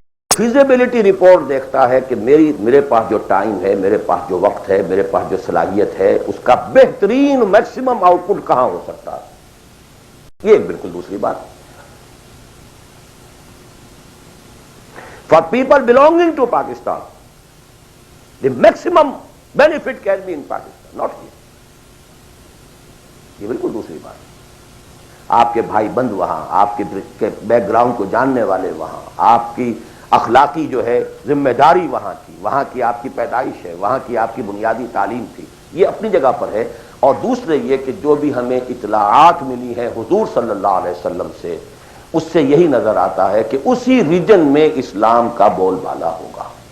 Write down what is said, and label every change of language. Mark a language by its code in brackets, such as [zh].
[ur] Feasibility report دیکھتا ہے کہ میرے پاس جو ٹائم ہے، میرے پاس جو وقت ہے، میرے پاس جو صلاحیت ہے، اس کا بہترین میکسیمم آؤٹ پٹ کہاں ہو سکتا ہے. یہ ایک بالکل دوسری بات. [en] For people belonging to Pakistan the maximum benefit can be in Pakistan, not here. [ur] یہ بالکل دوسری بات. آپ کے بھائی بند وہاں، آپ کے بیک گراؤنڈ کو جاننے والے وہاں، آپ کی اخلاقی جو ہے ذمہ داری وہاں تھی، وہاں کی آپ کی پیدائش ہے، وہاں کی آپ کی بنیادی تعلیم تھی، یہ اپنی جگہ پر ہے. اور دوسرے یہ کہ جو بھی ہمیں اطلاعات ملی ہے حضور صلی اللہ علیہ وسلم سے، اس سے یہی نظر آتا ہے کہ اسی ریجن میں اسلام کا بول بالا ہوگا.